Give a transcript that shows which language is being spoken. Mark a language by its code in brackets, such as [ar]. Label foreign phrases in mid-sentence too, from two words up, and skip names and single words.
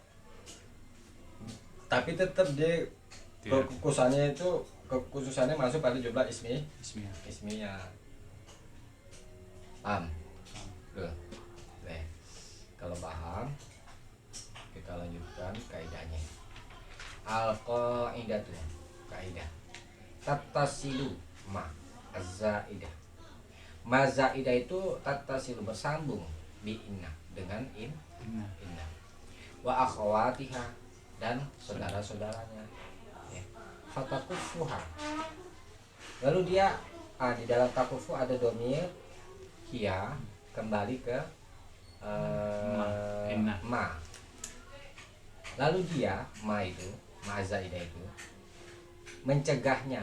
[id] Tapi tetap dia kekhususannya masuk pada jumlah ismiyah. Paham? Kalau paham, kita lanjutkan kaidahnya. [ar] Al-qaidatu, kaidah. Tattasilu ma az-zaidah. [id] Ma zaidah itu tattasilu bersambung [ar] bi inna [id] dengan inna. [ar] Wa akhawatiha [id] dan saudara-saudaranya. Ya. [ar] Fatakufuha. [id] Lalu dia di dalam takufu ada domir kia kembali ke ma. Lalu dia ma zaidah itu mencegahnya.